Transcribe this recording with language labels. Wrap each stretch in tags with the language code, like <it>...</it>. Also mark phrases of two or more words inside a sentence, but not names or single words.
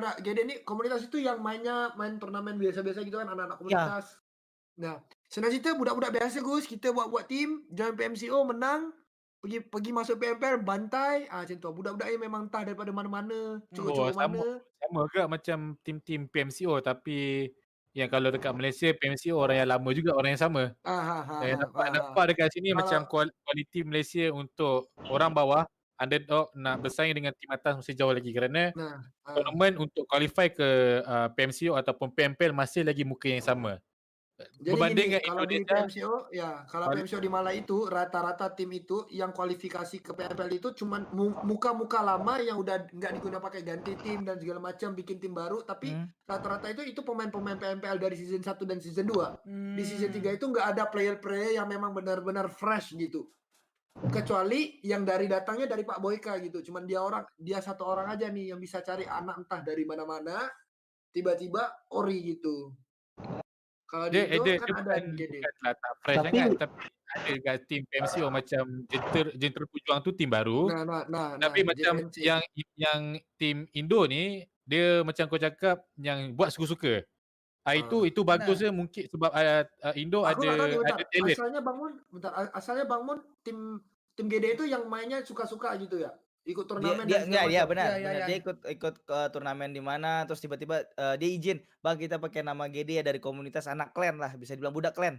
<id>GD ini komunitas itu yang main turnamen biasa-biasa gitu kan, anak-anak Ya.</id> <ms>komunitas. Nah, senang cerita budak-budak biasa Gus, kita buat tim, join PMCO menang, pergi masuk PMPL bantai, macam tu. Budak-budak ni memang entah daripada mana-mana, Oh, curug-curug sama mana. sama juga macam tim-tim PMCO, tapi yang kalau dekat Malaysia PMCO orang yang lama juga, orang yang sama. Nampak dekat sini macam Kalau kualiti Malaysia untuk orang bawah, underdog nak bersaing dengan tim atas masih jauh lagi kerana tournament untuk qualify ke PMCO ataupun PMPL masih lagi muka yang sama.</ms> <id>jadi</id> <ms>Berbanding</ms> <id>gini,</id> <ms>dengan</ms> <id>kalau di Indonesia, PMCO kalau PMCO di Malai itu rata-rata tim itu yang kualifikasi ke PMPL itu cuman muka-muka lama yang udah nggak diguna pakai ganti tim dan segala macam, bikin tim baru, tapi rata-rata itu pemain-pemain PMPL dari season 1 dan season 2. Di season 3 itu nggak ada player-player yang memang benar-benar fresh gitu. Kecuali yang datangnya dari Pak Boyka gitu. Cuman dia satu orang aja nih yang bisa cari anak entah dari mana-mana, tiba-tiba ori gitu.</id> <ms>Kalau di Indo dia</ms> <id>kan ada GD.</id> <ms>bukanlah tak fresh sangat, tapi ada kat tim PMCO macam Jentera Pujuang tu tim baru. Tapi macam</ms> <id>JNC.</id> <ms>yang tim Indo ni, dia macam kau cakap yang buat suka-suka. Itu bagusnya mungkin sebab Indo</ms> <id>Aku nggak tahu nih,</id> <ms>ada talent.</ms> <id>Asalnya Bang Mun tim GD itu yang mainnya suka-suka gitu ya? Ikut turnamen</id> <ms>Dia</ms> <id>dan segala macam.</id> <ms>benar.</ms> <id>Dia ikut ke turnamen di mana terus tiba-tiba dia izin, "Bang, kita pakai nama GD ya dari komunitas anak klan lah," bisa dibilang budak klan.</id>